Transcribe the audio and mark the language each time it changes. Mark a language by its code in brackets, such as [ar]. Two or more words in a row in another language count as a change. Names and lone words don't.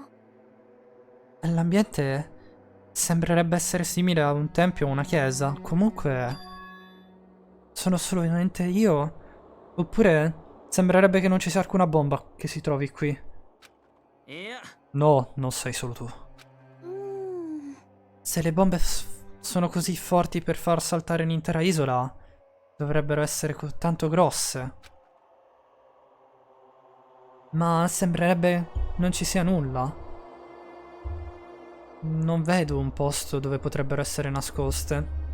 [it] L'ambiente sembrerebbe essere simile a un tempio o una chiesa. Comunque, sono solamente io? Oppure sembrerebbe che non ci sia alcuna bomba che si trovi qui. [ja] いや、 [it] No, non sei solo tu. うーん Se le bombe sono così forti per far saltare un'intera isola, dovrebbero essere tanto grosse. Ma sembrerebbe non ci sia nulla. Non vedo un posto dove potrebbero essere nascoste.